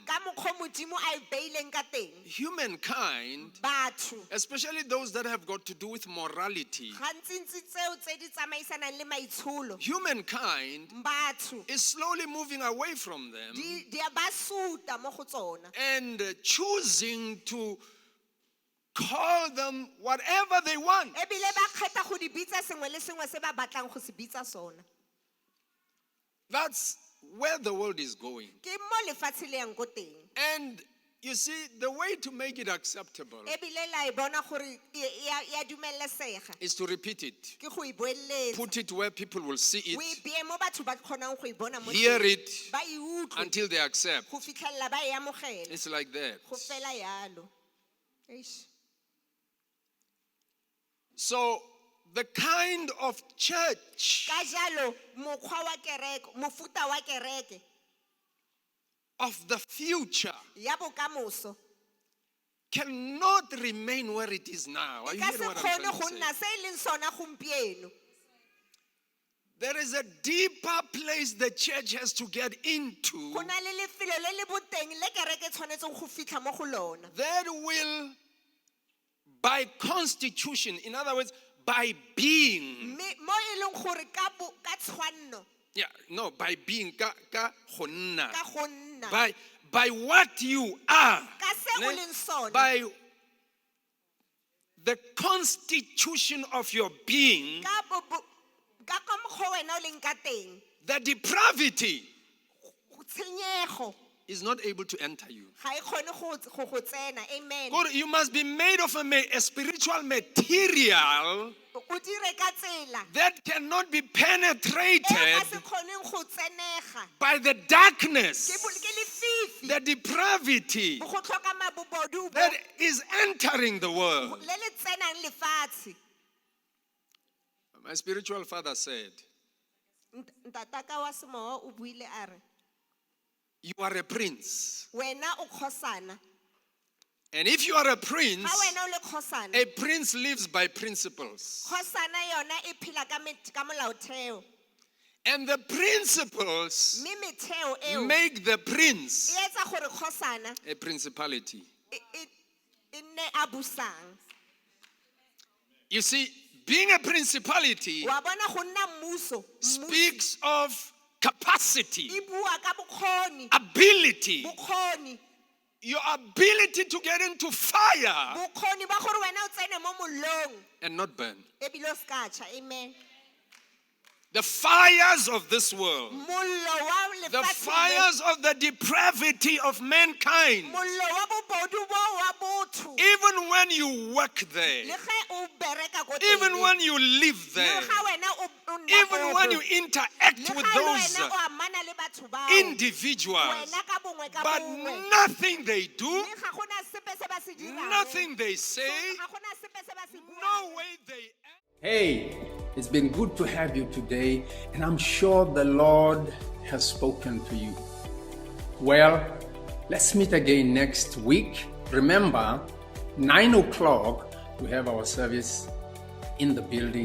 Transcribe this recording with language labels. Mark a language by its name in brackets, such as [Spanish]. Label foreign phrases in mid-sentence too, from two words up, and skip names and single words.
[Tswana] ka mokgwa modimo a e beileng ka teng, [English] humankind, [Tswana] batho [English] especially those that have got to do with morality, [Tswana] gantsintsi tseo tse di tsamaisanang le maitsholo, [English] humankind [Tswana] batho [English] is slowly moving away from them [Tswana] di a ba suta mo go tsona [English] and choosing to call them whatever they want. [Tswana] ebile ba kgetha go di bitsa sengwe le sengwe se ba batlang go se bitsa sona. [English] That's where the world is going. [Tswana] Ke mo lefatshe le yang ko teng. [English] And you see, the way to make it acceptable [Tswana] Ebile la e bona gore ya dumelesega [English] is to repeat it. [Tswana] ke go e boeletsa, [English] Put it where people will see [Tswana] o e [English] it, [Tswana] beye mo batho ba kgonang go e bona mo [English] hear [Tswana] teng. [English] it [Tswana] Ba e utlwe [English] until they accept. [Tswana] go fitlhelela ba e amogela [English] It's like that. [Tswana] go fela yalo. Eish. [English] So the kind of church [Tswana] Ka jalo mokgwa wa kereke, mofuta wa kereke [English] of the future [Tswana] ya bokamoso [English] cannot remain where it is now. Are [Tswana] e [English] you [Tswana] ka [English] hearing [Tswana] se [English] what I'm [Tswana] kgone [English] trying [Tswana] go [English] to [Tswana] nna [English] say? [Tswana] se e leng sona gompieno. [English] There is a deeper place the church has to get into [Tswana] Go na le lefelo le le boteng le kereke tshwanetseng go fitlha mo go lona, [English] that will, by constitution, in other words, by being, [Tswana] mme mo e leng gore ka tshwanno [English] by being, [Tswana] ka go nna, ka go nna [English] by what you are, [Tswana] ka se o leng sona, [English] by the constitution of your being, [Tswana] ka ka mokgwa wena o leng ka teng, [English] the depravity [Tswana] tshenyego [English] is not able to enter you. [Tswana] ga e kgone go tsena. [English] Amen. God, you must be made of a spiritual material [Tswana] O dire ka tsela [English] that cannot be [Tswana] e [English] penetrated [Tswana] ka se kgoneng go tsenega [English] by the darkness, [Tswana] ke lefifi [English] the depravity [Tswana] go tlhoka mabobodu [English] that is entering the world. [Tswana] le le tsenang lefatshe. [English] My spiritual father said, [Tswana] Ntataka wa semowa o buile a re [English] you are a prince. [Tswana] wena o kgosana, [English] And if you are a prince, [Tswana] ga wena o le kgosana, [English] a prince lives by principles. [Tswana] kgosana yona e phela ka molaotheo, [English] And the principles [Tswana] mme metheo eo [English] make the prince [Tswana] e etsa gore kgosana [English] a principality. [Tswana] e nne a busang. [English] You see, being a principality [Tswana] Wa bona go nna mmuso [English] speaks of capacity, [Tswana] e bua ka bokgoni, [English] ability, [Tswana] bokgoni [English] your ability to get into fire [Tswana] bokgoni ba gore wena o tsene mo molong [English] and not burn. [Tswana] ebile o ska tjha. [English] Amen. The fires of this world, [Tswana] Mollo wa [English] the [Tswana] lefatshe le, [English] fires of the depravity of mankind, [Tswana] mollo wa bobodu bo wa botho, [English] even when you work there, [Tswana] le ge o bereka ko [English] even [Tswana] teng, [English] when you live [Tswana] le [English] there, [Tswana] ga wena o nna [English] even when you [Tswana] bobo, [English] interact [Tswana] le [English] with [Tswana] ga le [English] those [Tswana] wena o amana le batho bao, [English] individuals, [Tswana] wena ka bongwe ka [English] but [Tswana] bongwe, [English] nothing they do, [Tswana] le ga gona sepe se ba se dirang, [English] nothing they say, [Tswana] ga gona sepe se ba se [English] no [Tswana] buang. [English] way they act. Hey, it's been good to have you today, and I'm sure the Lord has spoken to you. Well, let's meet again next week. Remember, 9 o'clock, we have our service in the building.